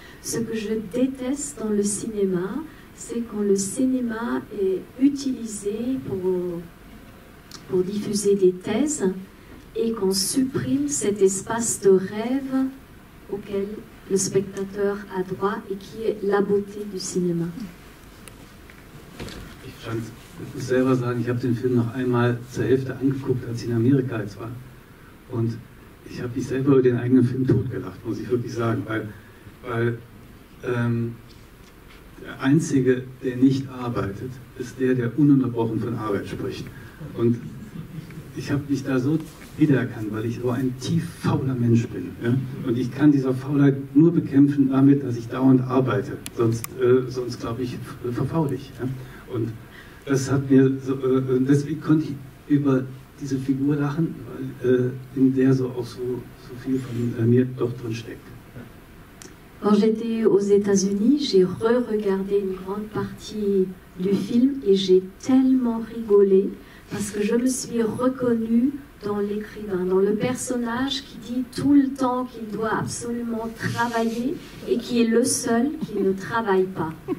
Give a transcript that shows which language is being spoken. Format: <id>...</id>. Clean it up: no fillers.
<fr>Ce que je déteste dans le cinéma, c'est quand le cinéma est utilisé pour diffuser des thèses et qu'on supprime cet espace de rêve auquel le spectateur a droit et qui est la beauté du Cinéma.</fr> <de>Ich muss selber sagen, ich habe den Film noch einmal zur Hälfte angeguckt, als ich in Amerika jetzt war. Und ich habe mich selber über den eigenen Film totgelacht, muss ich wirklich sagen, weil der Einzige, der nicht arbeitet, ist der ununterbrochen von Arbeit spricht. Und ich habe mich da so wiedererkannt, weil ich so ein tief fauler Mensch bin. Ja? Und ich kann dieser Faulheit nur bekämpfen damit, dass ich dauernd arbeite. Sonst glaube ich, verfaul ich. Ja? Und das hat mir deswegen konnte ich über diese Figur lachen, weil in der so auch so viel von mir doch drin steckt.</de> <fr>Quand j'étais aux États-Unis, j'ai re-regardé une grande partie du film et j'ai tellement rigolé parce que je me suis reconnue dans l'écrivain, dans le personnage qui dit tout le temps qu'il doit absolument travailler et qui est le seul qui ne travaille pas.</fr>